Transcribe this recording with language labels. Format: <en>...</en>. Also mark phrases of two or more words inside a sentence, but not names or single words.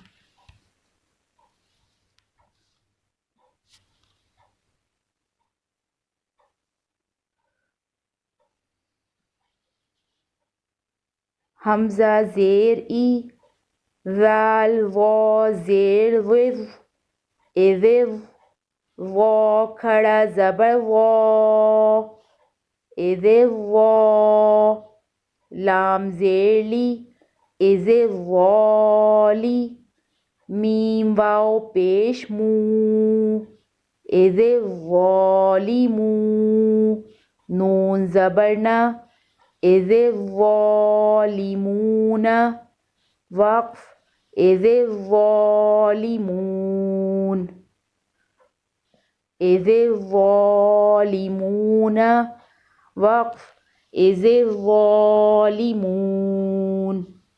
<ur>حمزہ زیر ای، ذال وا زیر وز، اذ، وا کھڑا زبر وا، اذ وا، لام زیر لی، اذ والی، میم واو پیش مو،</ur> <ar>اذ والیمو،</ar> <ur>نون زبر نا،</ur> <ar>اذ الظالمون،</ar> <ur>وقف،</ur> <ar>اذ الظالمون، اذ الظالمون،</ar> <ur>وقف،</ur> <ar>اذ الظالمون۔</ar>